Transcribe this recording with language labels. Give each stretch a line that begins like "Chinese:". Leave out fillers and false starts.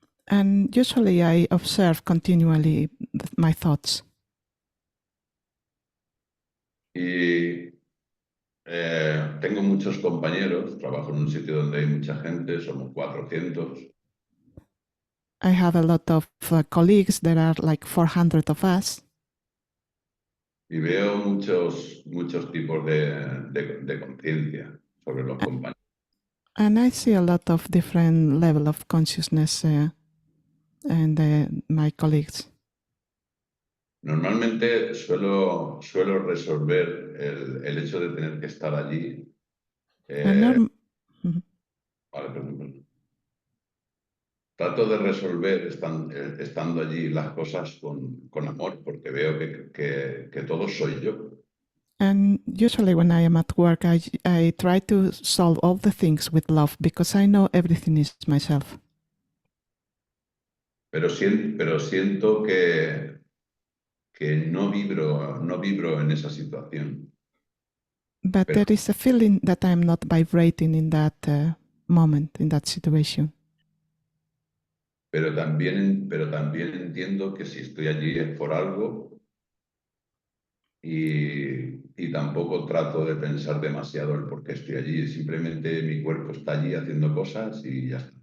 English: And usually I observe continually my thoughts.
Spanish: Y tengo muchos compañeros, trabajo en un sitio donde hay mucha gente, somos 400.
English: I have a lot of colleagues. There are like 400 of us.
Spanish: Y veo muchos tipos de conciencia sobre los compañeros.
English: And I see a lot of different level of consciousness and my colleagues.
Spanish: Normalmente suelo resolver el hecho de tener que estar allí.
English: And Mhm.
Spanish: Vale, perdón. Trato de resolver estando allí las cosas con amor, porque veo que todo soy yo.
English: And usually when I am at work, I try to solve all the things with love because I know everything is myself.
Spanish: Pero siento que no vibro en esa situación.
English: But
Spanish: Pero,
English: there is a feeling that I'm not vibrating in that moment, in that situation.
Spanish: pero también entiendo que si estoy allí es por algo y tampoco trato de pensar demasiado el por qué estoy allí. Simplemente mi cuerpo está allí haciendo cosas y ya está.